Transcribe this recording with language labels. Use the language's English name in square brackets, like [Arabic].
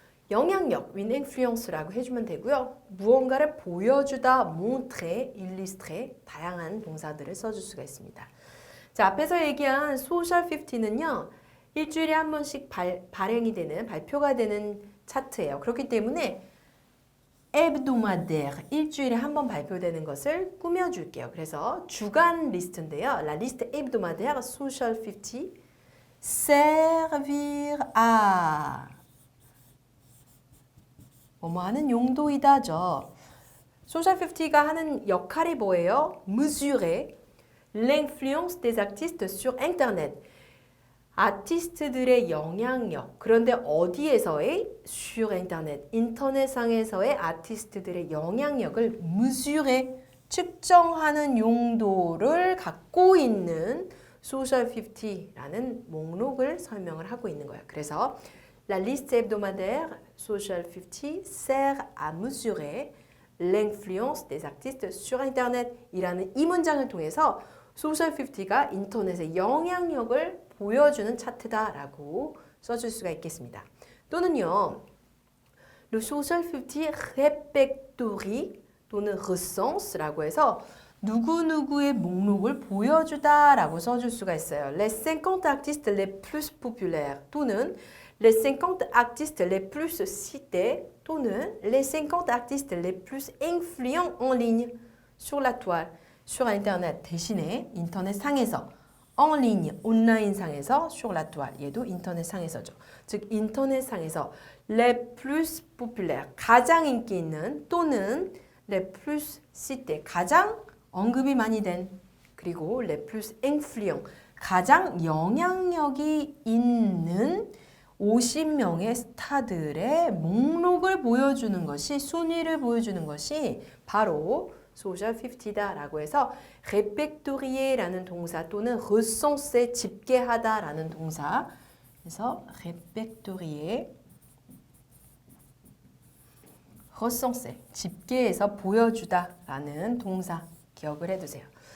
[Korean] 영향력, win influence라고 해주면 되고요. 무언가를 보여주다, [French] montrer, illustrer [Korean] 다양한 동사들을 써줄 수가 있습니다. 자, 앞에서 얘기한 소셜 50는요. 일주일에 한 번씩 발행이 되는, 발표가 되는 차트예요. 그렇기 때문에 hebdomadaire, 일주일에 한 번 발표되는 것을 꾸며줄게요. 그래서 주간 리스트인데요. [French] La liste hebdomadaire social 50 servir à [Korean] 뭐뭐 하는 용도이다죠. 소셜 50가 하는 역할이 뭐예요? [French] mesurer l'influence des artistes sur internet. [Korean] 아티스트들의 영향력, 그런데 어디에서의? [French] sur internet, [Korean] 인터넷상에서의 아티스트들의 영향력을 mesurer, 측정하는 용도를 갖고 있는 소셜 50라는 목록을 설명을 하고 있는 거예요. [French] 그래서 La liste hebdomadaire social 50 sert à mesurer l'influence des artistes sur internet [Korean] 이라는 이 문장을 통해서 소셜 50가 인터넷의 영향력을 보여주는 차트다라고 써줄 수가 있겠습니다. 또는요, [French] le social 50 répertorie [Korean] 또는 recense라고 해서 누구누구의 목록을 보여주다라고 써줄 수가 있어요. [French] Les 50 artistes les plus populaires 또는 les 50 artistes les plus cités 또는 les 50 artistes les plus influents en ligne sur la toile, sur internet [Korean] 대신에 인터넷 상에서 [French] en ligne, [Korean] 온라인 상에서 [French] sur la toile, [Korean] 얘도 인터넷 상에서죠. 즉 인터넷 상에서 [French] les plus populaires, [Korean] 가장 인기 있는 또는 [French] les plus cités, [Korean] 가장 언급이 많이 된 그리고 [French] les plus influents, [Korean] 가장 영향력이 있는 50명의 스타들의 목록을 보여주는 것이 순위를 보여주는 것이 바로 소셜 50다라고 해서 répertorier라는 동사 또는 recenser 집계하다라는 동사 그래서 répertorier recenser 집계해서 보여주다라는 동사 기억을 해두세요.